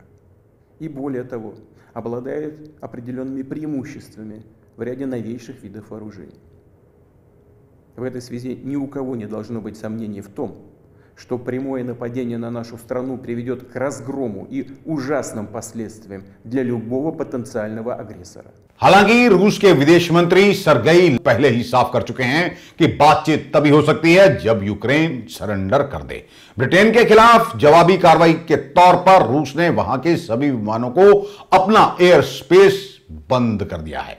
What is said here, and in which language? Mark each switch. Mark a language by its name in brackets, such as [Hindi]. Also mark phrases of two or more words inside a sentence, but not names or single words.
[Russian] И более того, обладает определенными преимуществами в ряде новейших видов вооружений. В этой связи ни у кого не должно быть сомнений в том, что прямое нападение на нашу страну приведет к разгрому и ужасным последствиям для любого потенциального агрессора. [Hindi] हालांकि रूस के विदेश मंत्री सरगेई पहले ही साफ कर चुके हैं कि बातचीत तभी हो सकती है जब यूक्रेन सरेंडर कर दे। ब्रिटेन के खिलाफ जवाबी कार्रवाई के तौर पर रूस ने वहां के सभी विमानों को अपना [English] air space [Hindi] बंद कर दिया है।